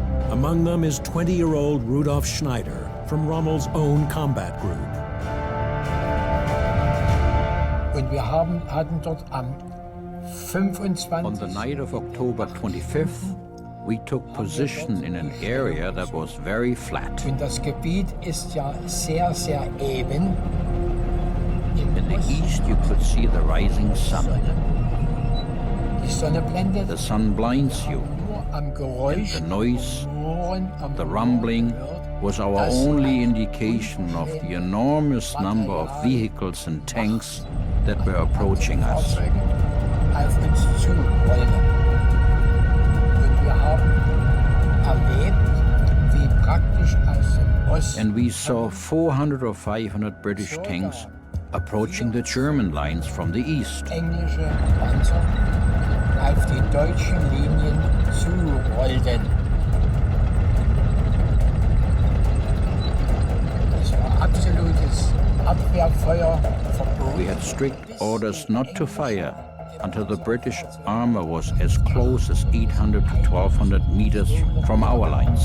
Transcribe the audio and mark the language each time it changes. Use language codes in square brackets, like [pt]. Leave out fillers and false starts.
[en] Among them is 20-year-old Rudolf Schneider from Rommel's own combat group. [de] Und wir hatten dort am 25. [en] On the night of October 25th, we took position in an area that was very flat. [de] Und das Gebiet ist ja sehr, sehr eben. [en] In the east, you could see the rising sun. [de] Die Sonne blendet. [en] The sun blinds you. [de] Am Geräusch, [en] and the noise, the rumbling, was our only indication of the enormous number of vehicles and tanks that were approaching us. [de] Auf uns zurollen. Und wir haben erlebt, wie praktisch aus dem Osten. [en] And we saw 400 or 500 British tanks approaching the German lines from the east. [de] Englische Panzer auf die deutschen Linien zurollten. Es war absolutes Abwehrfeuer verboten. [en] We had strict orders not to fire until the British armor was as close as 800 to 1200 meters from our lines.